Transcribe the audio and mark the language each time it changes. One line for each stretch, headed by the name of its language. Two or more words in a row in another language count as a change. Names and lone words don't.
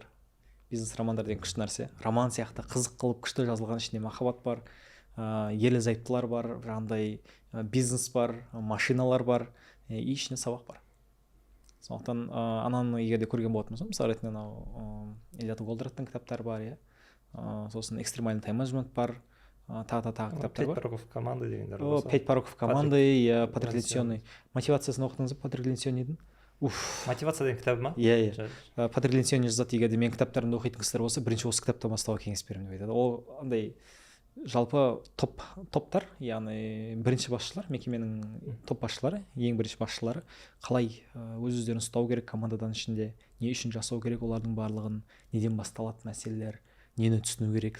Kazakh: Бизнес романдар деген күшті нәрсе. Роман сияқты қызық қылып күшті жазылған, ішінде махаббат бар, ерлі зайыптылар бар, жаңағыдай бизнес бар, машиналар бар, ішінде сабақ бар. Сондықтан ананы егер де көрген болатын болсам, мысалы ретінде анау Элиот Голдраттың кітаптары бар, сосын
Russian: экстремальный тайм-менеджмент
Kazakh: бар, тағы кітаптар бар.
Russian: 5 пороков команды дегендер. 5 пороков команды, потребляционный.
Kazakh: Мотивациясын оқыдыңыз ба, потребляционныйдың? Мотивация деген кітабы ма? Иә. Потребляционный жазады, егер де мен кітаптарымды оқитын кісілер болса, бірінші осы кітаптан бастауға кеңес беремін деп айтады. Ол андай жалпы топтар, яғни бірінші басшылар, мекеменің топ басшылары, ең бірінші басшылары қалай өз-өздерін ұстау керек командадан ішінде, не үшін жасау керек олардың барлығын, неден басталатын мәселелер, нені түсіну керек.